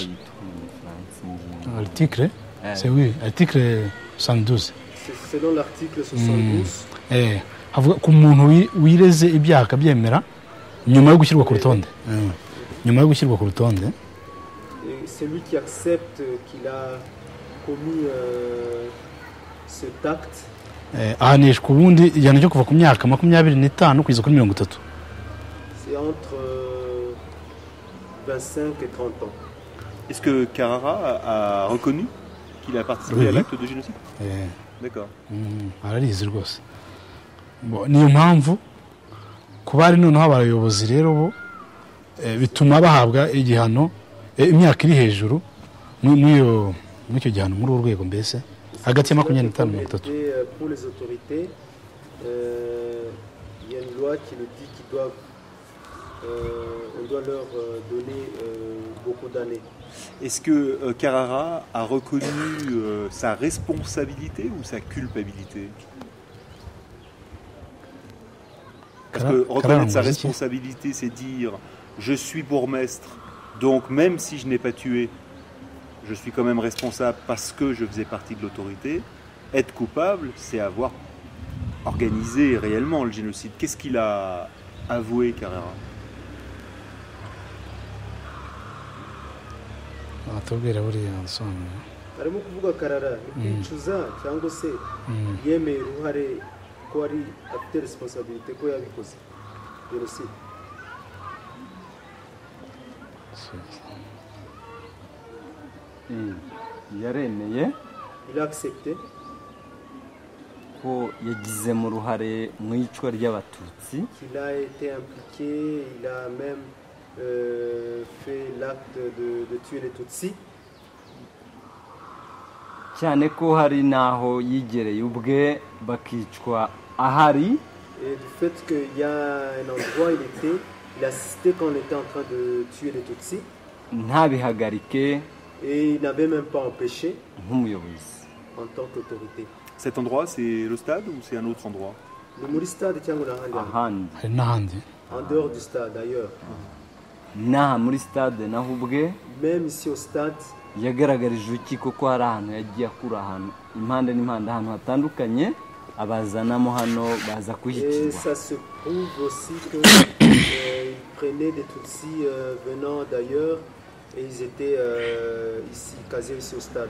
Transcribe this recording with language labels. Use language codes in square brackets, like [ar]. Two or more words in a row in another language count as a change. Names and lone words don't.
[fr] Article c'est oui, article 72. Selon l'article 72. [rw] Avuga ku muntu wireze ibyaha akabyemera nyuma yo gushyirwa ku rutonde. Nyuma yo gushyirwa ku rutonde. [fr] Celui qui accepte qu'il a commis cet acte. [rw] Ahanishwa ubundi igihano cyo kuva ku myaka 25 kugeza kuri 30. [fr] C'est entre 25 et 30 ans. Est-ce que Carrara a reconnu qu'il a participé à l'acte de génocide? D'accord. [rw] Ararizi rwose. Niyo mpamvu ku bari noneho abayobozi rero bo bituma bahabwa igihano imyaka iri hejuru muri icyo gihano muri uru rwego mbese hagati ya 25 na 30. [fr] Pour les autorités, il y a une loi qui nous dit qu'ils doivent, on doit leur donner beaucoup d'années. Est-ce que Carrara a reconnu sa responsabilité ou sa culpabilité? Parce que reconnaître sa responsabilité, c'est dire je suis bourgmestre, donc même si je n'ai pas tué, je suis quand même responsable parce que je faisais partie de l'autorité. Être coupable, c'est avoir organisé réellement le génocide. Qu'est-ce qu'il a avoué, Carrara? [rw] arimo kuvuga Carrara kwicuza cyangwa se yemeye uruhare ko ari afite responsabilité ko yabikoze jenoside. yaremeye [fr] il a accepté [rw] ko yagize mu ruhare mu icwa ry'abatutsi. [fr] qu'il a été impliqué, il a même fait l'acte de tuer les Tutsis. [rw] cyane ko hari naho yigereye ubwe bakicwa ahari. [fr] Et du fait qu'il y a un endroit il assistait quand on était en train de tuer les Tutsis. [rw] ntabihagarike. [fr] Et il n'avait même pas empêché [rw] nk'umuyobozi [fr] en tant qu'autorité. Cet endroit, c'est le stade ou c'est un autre endroit? Le stade tient [rw] ahandi. [fr] En dehors du stade, ailleurs. [rw] Naha muri stade naho ubwe. [fr] Même ici au stade. [rw] Yagaragarije urukiko ko hari ahantu yagiye akura ahantu impande n'impande ahantu hatandukanye abazanamo hano baza kuhicirwa. [fr] Et ça se prouve aussi que ils prenaient des Tutsis venant d'ailleurs et ils étaient ici, casés ici au stade.